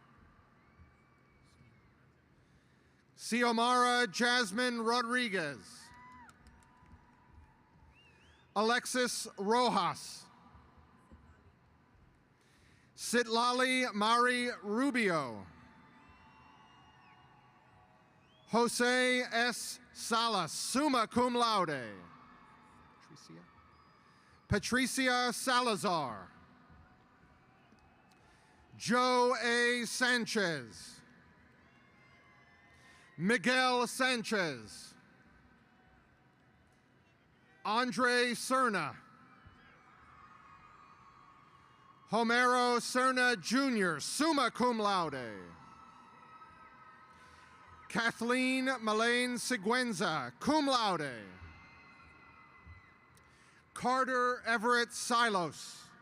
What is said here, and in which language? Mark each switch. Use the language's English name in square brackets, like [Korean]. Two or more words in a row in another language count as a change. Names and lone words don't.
[English] Xiomara Jasmine Rodriguez. Alexis Rojas. Sitlali Mari Rubio. Jose S. Salas, [Latin] summa cum laude. [English] Patricia Salazar. Joe A. Sanchez. Miguel Sanchez. Andre Cerna. Homero Cerna Jr., [Latin] summa cum laude. [English] Kathleen Malane Siguenza, [Latin] cum laude. [English] Carter Everett Silos.